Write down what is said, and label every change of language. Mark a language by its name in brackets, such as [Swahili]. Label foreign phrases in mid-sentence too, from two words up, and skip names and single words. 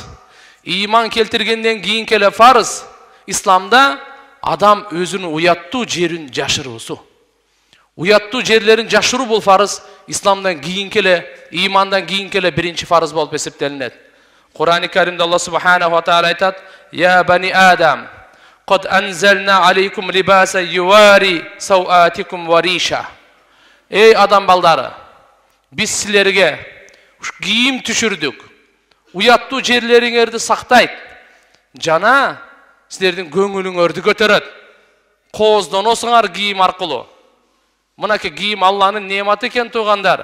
[Kyrgyz] Иман келтиргенден кийин келе фарыз. Исламда адам өзүнүн уяттуу жерин жашыруусу. Уяттуу жерлерин жашыруу бул фарыз. Исламдан кийин келе, имандан кийин келе биринчи фарыз болуп эсептелинет. Кур'ан-ы Каримде Алла [Arabic] سبحانه وتعالى [Kyrgyz] айтат: [Arabic] "يا بني آدم, قد أنزلنا عليكم لباسا يواري سوآتكم وريشا". [Kyrgyz] Ey адам балдары, biz силерге кийим түшүрдүк. Уяттуу жерлериңерди сактайт. Жана силердин көңүлүңөрдү көтөрөт. Кооздоносуңар кийим аркылуу. Мынакей кийим Алланын неаматы экен туугандар.